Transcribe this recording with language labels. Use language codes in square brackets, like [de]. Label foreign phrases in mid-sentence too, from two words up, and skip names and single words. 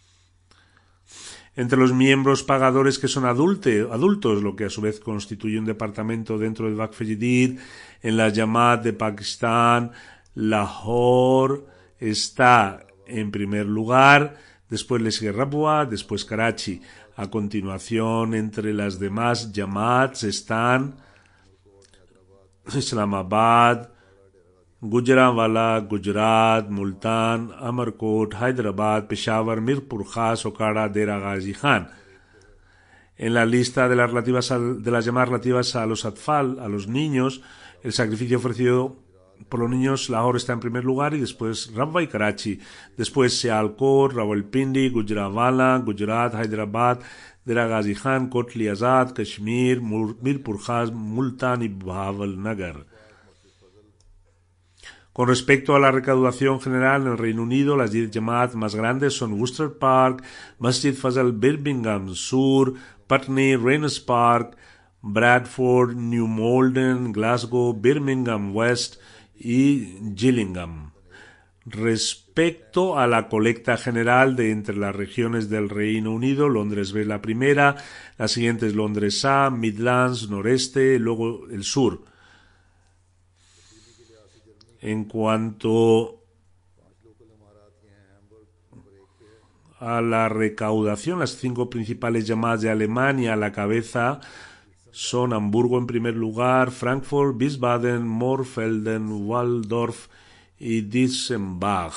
[es] Entre los miembros pagadores que son adultos, lo que a su vez constituye un departamento dentro del Waqf Jadid, en la Jamaat de Pakistán, Lahore está en primer lugar, después le sigue Rabwa, después Karachi. A continuación, entre las demás Jamaats están Islamabad, Gujranwala, Gujarat, Multan, Amarkot, Hyderabad, Peshawar, Mirpur Khas, Okara, Dera Ghazi Khan. En la lista de las llamadas relativas a los atfal, a los niños, el sacrificio ofrecido por los niños, Lahore está en primer lugar y después Rabwa y Karachi. Después Sialkot, Rawalpindi, Gujranwala, Gujarat, Hyderabad, Dera Ghazi Khan, Kotli Azad, Kashmir, Mirpur Khas, Multan y Bahawalnagar. Con respecto a la recaudación general en el Reino Unido, las 10 Jamaat más grandes son Worcester Park, Masjid Fazal Birmingham Sur, Putney, Rayners Park, Bradford, New Malden, Glasgow, Birmingham West y Gillingham. Respecto a la colecta general de entre las regiones del Reino Unido, Londres B es la primera, la siguiente es Londres A, Midlands, Noreste, luego el Sur. En cuanto a la recaudación, las 5 principales llamadas de Alemania a la cabeza son Hamburgo en primer lugar, Frankfurt, Wiesbaden, Moorfelden, Waldorf y Dietzenbach.